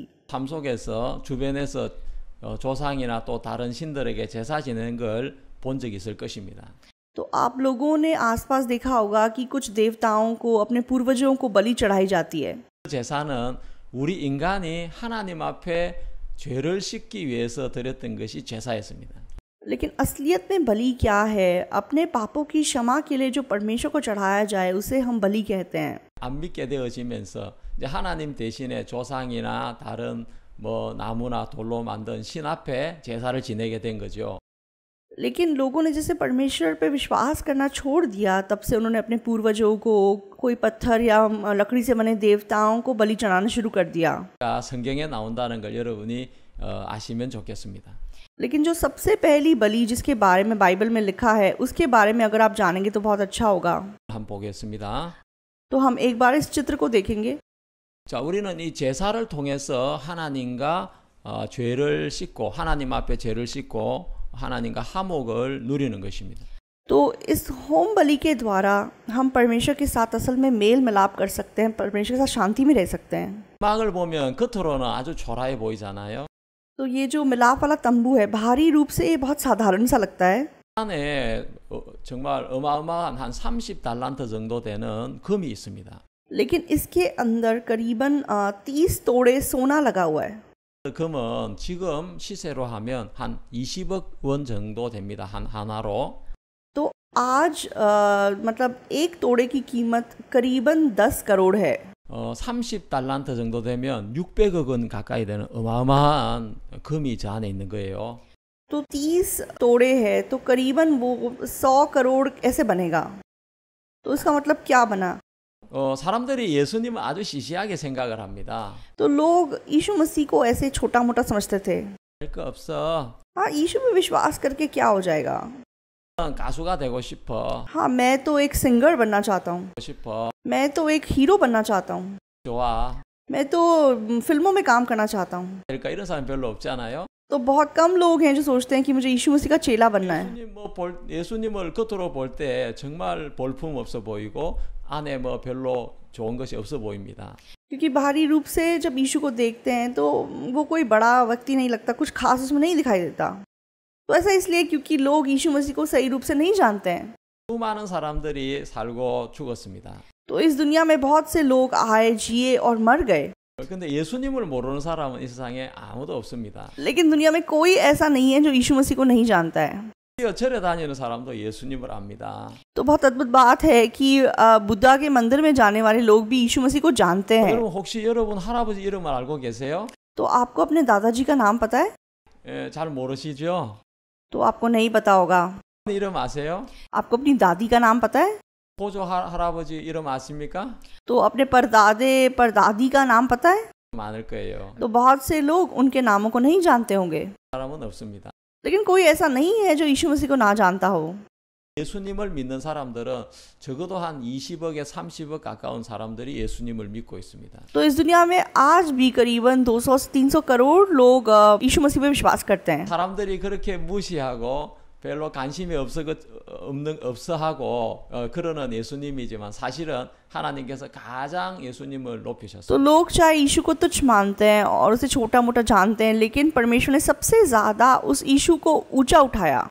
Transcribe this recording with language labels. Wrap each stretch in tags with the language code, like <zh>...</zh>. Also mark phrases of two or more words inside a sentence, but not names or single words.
<ko>삶 속에서 주변에서 조상이나 또 다른 신들에게 제사 지내는 걸 본 적이 있을 것입니다.</ko> <hi>तो आप लोगों ने आसपास देखा होगा कि कुछ देवताओं को, अपने पूर्वजों को बलि चढ़ाई जाती है।</hi> <ko>제사는 우리 인간이 하나님 앞에 죄를 씻기 위해서 드렸던 것이 제사였습니다.</ko> <hi>लेकिन असलियत में बलि क्या है? अपने पापों की क्षमा के लिए जो परमेश्वर को चढ़ाया जाए उसे हम बलि कहते हैं।</hi> <ko>안 믿게 되어지면서 이제 하나님 대신에 조상이나 다른 뭐 나무나 돌로 만든 신 앞에 제사를 지내게 된 거죠.</ko> <hi>लेकिन लोगों ने जैसे परमेश्वर पे विश्वास करना छोड़ दिया, तब से उन्होंने अपने पूर्वजों को कोई पत्थर या लकड़ी से बने देवताओं को बलि चढ़ाना शुरू कर दिया।</hi> <ko>성경에 나온다는 걸 여러분이 아시면 좋겠습니다.</ko> <hi>लेकिन जो सबसे पहली बलि जिसके बारे में बाइबल में लिखा है, उसके बारे में अगर आप जानेंगे तो बहुत अच्छा होगा।</hi> <ko>한번 보겠습니다.</ko> <hi>तो हम एक बार इस चित्र को देखेंगे।</hi> <ko>자, 우리는 이 제사를 통해서 하나님과 죄를 씻고 하나님 앞에 죄를 씻고 하나님과 화목을 누리는 것입니다.</ko> <hi>तो इस होम बलि के द्वारा हम परमेश्वर के साथ असल में मेल मिलाप कर सकते हैं, परमेश्वर के साथ शांति में रह सकते हैं।</hi> <ko>막을 보면 겉으로는 아주 초라해 보이잖아요.</ko> <hi>तो ये जो मिलाप वाला तंबू है, बाहरी रूप से ये बहुत साधारण सा लगता है,</hi> <ko>안에 정말 어마어마한 한 30달란트 정도 되는 금이 있습니다.</ko> <hi>लेकिन इसके अंदर करीबन 30 तोड़े सोना लगा हुआ है।</hi> <ko>그 금은 지금 시세로 하면 한 20억 원 정도 됩니다. 하나로.</ko> <hi>तो आज मतलब एक तोड़े की कीमत करीबन 10 करोड़ है।</hi> <ko>30달란트 정도 되면 600억 원 가까이 되는 어마어마한 금이 저 안에 있는 거예요.</ko> <hi>तो 30 तोड़े है तो करीबन वो 100 करोड़ ऐसे बनेगा। तो इसका मतलब क्या बना?</hi> <ko>사람들이 예수님을 아주 시시하게 생각을 합니다.</ko> <hi>तो लोग यीशु मसीह को ऐसे छोटा मोटा समझते थे।</hi> <ko>할 거 없어.</ko> <hi>हाँ, यीशु में विश्वास करके क्या हो जाएगा?</hi> <ko>가수가 되고 싶어.</ko> <hi>हाँ, मैं तो एक सिंगर बनना चाहता हूँ,</hi> <ko>싶어.</ko> <hi>मैं तो एक हीरो बनना चाहता हूँ,</hi> <ko>좋아.</ko> <hi>मैं तो फिल्मों में काम करना चाहता हूँ।</hi> <ko>그러니까 이런 사람 별로 없잖아요.</ko> <hi>तो बहुत कम लोग हैं जो सोचते हैं कि मुझे यीशु मसीह का चेला बनना है।</hi> <ko>예수님을 겉으로 볼 때 정말 볼품 없어 보이고 안에 뭐 별로 좋은 것이 없어 보입니다.</ko> <hi>क्योंकि बाहरी रूप से जब यीशु को देखते हैं तो वो कोई बड़ा व्यक्ति नहीं लगता, कुछ खास उसमें नहीं दिखाई देता। तो ऐसा इसलिए क्योंकि लोग यीशु मसीह को सही रूप से नहीं जानते हैं।</hi> <ko>수많은 사람들이 살고 죽었습니다.</ko> <hi>तो इस दुनिया में बहुत से लोग आए, जिए और मर गए,</hi> <ko>근데 예수님을 모르는 사람은 이 세상에 아무도 없습니다.</ko> <hi>लेकिन दुनिया में कोई ऐसा नहीं है जो यीशु मसीह को नहीं जानता है।</hi> <ko>절에 다니는 사람도 예수님을 압니다.</ko> <hi>तो बहुत अद्भुत बात है कि बुद्धा के मंदिर में जाने वाले लोग भी यीशु मसीह को जानते हैं।</hi> <ko>여러분 혹시 여러분 할아버지 이름을 알고 계세요?</ko> <hi>तो आपको अपने दादाजी का नाम पता है?</hi> <ko>잘 모르시죠?</ko> <hi>तो आपको नहीं पता होगा।</hi> <ko>이름 아세요?</ko> <hi>आपको अपनी दादी का नाम पता है?</hi> <ko>보조 할아버지 이름 아십니까?</ko> <hi>तो अपने परदादे परदादी का नाम पता है?</hi> <ko>많을 거예요.</ko> <hi>तो बहुत से लोग उनके नामों को नहीं जानते होंगे,</hi> <ko>사람은 없습니다.</ko> <hi>लेकिन कोई ऐसा नहीं है जो यीशु मसीह को ना जानता हो।</hi> <ko>예수님을 믿는 사람들은 적어도 한 20억에 30억 가까운 사람들이 예수님을 믿고 있습니다.</ko> <hi>तो इस दुनिया में आज भी करीबन 200 से 300 करोड़ लोग यीशु मसीह पे विश्वास करते हैं।</hi> <ko>사람들이 그렇게 무시하고 별로 관심이 없어 하고 그러는 예수님이지만 사실은 하나님께서 가장 예수님을 높이셨어요.</ko> <hi>तो लोग चाहे यीशु को तुच्छ मानते हैं और उसे छोटा मोटा जानते हैं, लेकिन परमेश्वर ने सबसे ज्यादा उस यीशु को ऊंचा उठाया।</hi>